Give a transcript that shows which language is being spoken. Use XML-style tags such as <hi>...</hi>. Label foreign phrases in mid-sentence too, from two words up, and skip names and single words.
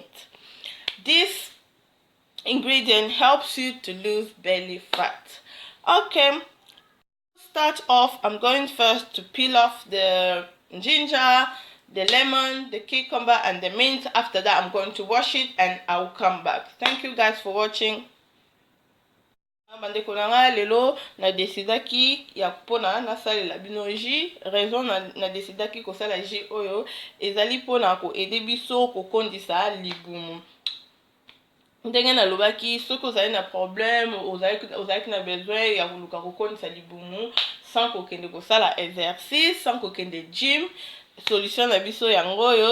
<en>This ingredient helps you to lose belly fat. Okay, start off, I'm going first to peel off the ginger, the lemon, the cucumber and the mint. After that I'm going to wash it and I'll come back. Thank you guys for watching.</en> <ln>Bandeko nanga lelo na decidaki ya pona na salela bino jus. Raison na decidaki ko sala jus oyo ezali pona ko aider biso ko kondisa libumu. Ndenge nalobaki soki ozali na problème ozalaki na besoin ya koluka kokondisa libumu sans kokende kosala exercice, sans kokende gym, solution na biso yango oyo.</ln>